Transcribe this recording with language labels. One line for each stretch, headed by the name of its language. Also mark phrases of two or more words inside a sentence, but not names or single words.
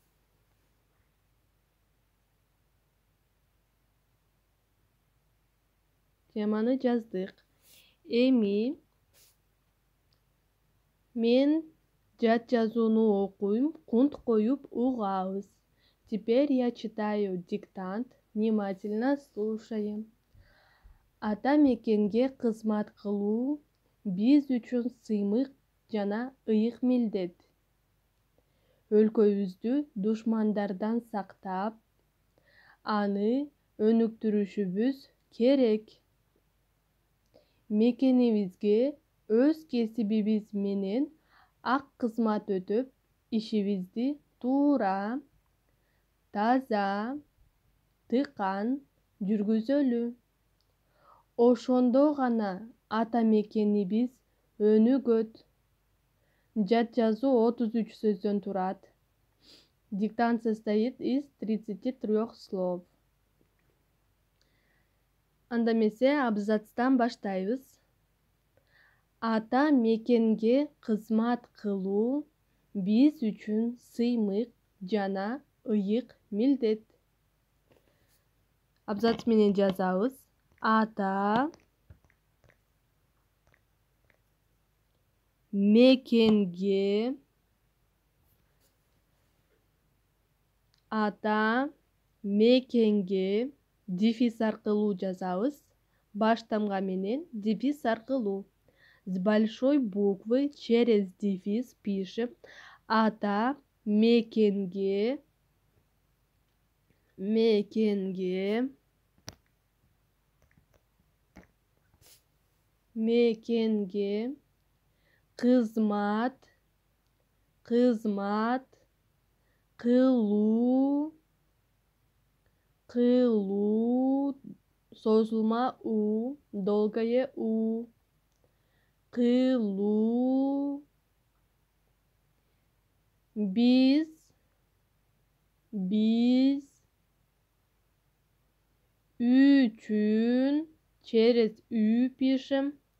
Kyrgyz: Теманы жаздык. Эми мен жат жазууну окуйм, кунт коюп угабыз.
Russian: Теперь я читаю диктант, внимательно слушаем.
Kyrgyz: Ата мекенге кызмат кылуу биз үчүн сыймык жана ыйык милдет. Өлкөбүздү душмандардан сактап, аны өнүктүрүшүбүз керек. Мекенибизге өз кесибибиз менен ак кызмат өтөп, ишибизди туура, таза, тыкан жүргүзөлү. Ошондо гана ата мекенибиз өнүгөт. Жат жазуу 33 сөздөн турат.
Russian: Диктант состоит из 33 слов.
Kyrgyz: Анда эмесе абзацтан баштайбыз. Ата мекенге кызмат кылуу биз үчүн сыймык жана ыйык милдет. Абзац менен жазабыз. Ата мекенге дефис аркылуу жазабыз. Баш тамга менен дефис аркылуу.
Russian: С большой буквы через дефис пишем
Kyrgyz: ата мекенге кызмат кылуу созулма у,
Russian: долгое у,
Kyrgyz: кылуу биз үчүн
Russian: через ü пишем